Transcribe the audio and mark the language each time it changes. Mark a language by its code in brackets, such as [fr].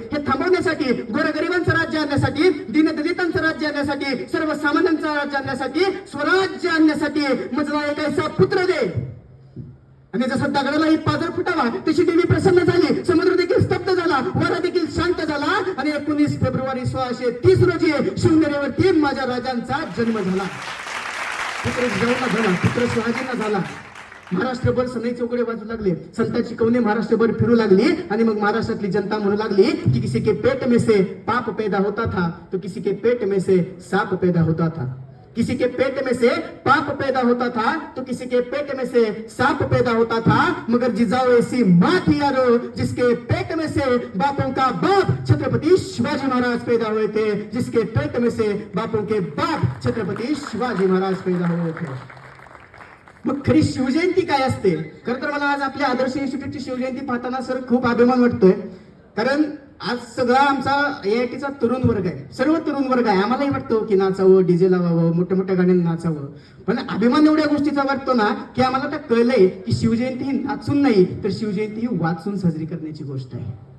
[mr] हे थांबवण्यासाठी, गोरगरिबांचं राज्य आणण्यासाठी, दीनदलितांचं राज्य आणण्यासाठी, सर्वसामान्यांचं राज्य आणण्यासाठी, स्वराज्य आणण्यासाठी मजला एक ऐसा पुत्र दे. आणि जसं दगडालाही पाजर फुटावा तशी देवी प्रसन्न झाली, समुद्र देखील स्तब्ध झाला, वारा देखील शांत झाला आणि 19 फेब्रुवारी 1630 रोजी शिवनेरीवरती माझ्या राजांचा जन्म झाला. पुत्र जिजाऊंना झाला, पुत्र शिवाजींना झाला. महाराष्ट्रभर सनई चौकडे वाजू लागले, संतांची कवने महाराष्ट्रभर फिरू लागली आणि मग महाराष्ट्रातली जनता म्हणू लागली की [hi] किसी के पेट में से पाप पैदा होता था तो किसी के पेट में से साप पैदा होता था, किसी के पेट में से पाप पैदा होता था तो किसी के पेट में से सांप पैदा होता था, मगर जिजाऊ ऐसी माँ थी यारो जिसके पेट में से बापों का बाप छत्रपति शिवाजी महाराज पैदा हुए थे, जिसके पेट में से बापों के बाप छत्रपति शिवाजी महाराज पैदा हुए थे. [mr] मग खरी शिवजयंती काय असते? खरं तर मला आज आपल्या आदर्श इन्स्टिट्यूटची शिवजयंती पाहताना सर खूप अभिमान वाटतोय, कारण आज सगळा आमचा AITचा तरुण वर्ग आहे, सर्व तरुण वर्ग आहे. आम्हालाही वाटतं की नाचावं, डीजे लावावं, मोठ्या मोठ्या गाण्यांनी नाचावं, पण अभिमान एवढ्या गोष्टीचा वाटतो ना की आम्हाला आता कळलंय की शिवजयंती ही नाचून नाही तर शिवजयंती ही वाचून साजरी करण्याची गोष्ट आहे.